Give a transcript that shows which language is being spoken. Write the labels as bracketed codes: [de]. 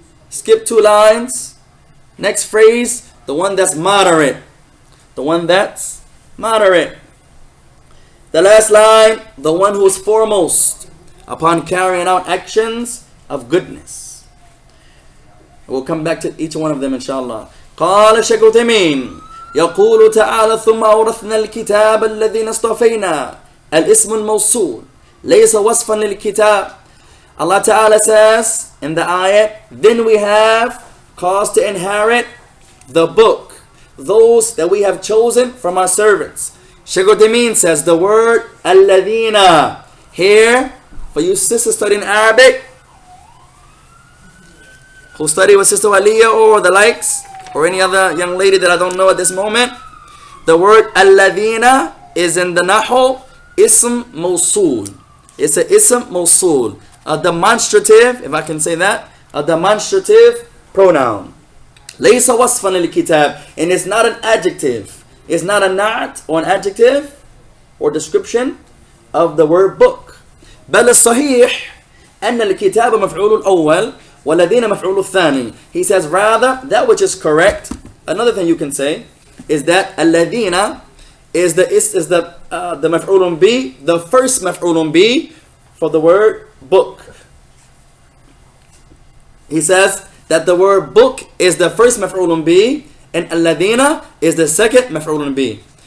[en] Skip 2 lines. Next phrase, the one that's moderate. The one that's moderate. The last line, the one who is foremost upon carrying out actions of goodness. We'll come back to each one of them inshallah. [ar] قال الشيخ عثيمين يقول تعالى ثم أورثنا الكتاب الذين اصطفينا الاسم الموصول ليس وصفا للكتاب. [en] Allah Ta'ala says in the ayat, then we have caused to inherit the book, those that we have chosen from our servants. Shaykh Uthaymeen says the word alladhina here, for you sisters studying Arabic who study with Sister Aliyah or the likes, or any other young lady that I don't know at this moment, the word alladhina is in the Nahu ism mawsul. It's a ism mawsul, a demonstrative, if I can say that, a demonstrative pronoun. Laysa wasfan lil-kitab, and it's not an adjective. It's not a na'at or an adjective or description of the word book. [ar] بل الصحيح أن الكتاب مفعول الأول والذين مفعول الثاني. [en] He says rather that which is correct. Another thing you can say is that الذين is the مفعول به, the first مفعول به for the word book. He says that the word book is the first مفعول به and الذين is the second مفعول به.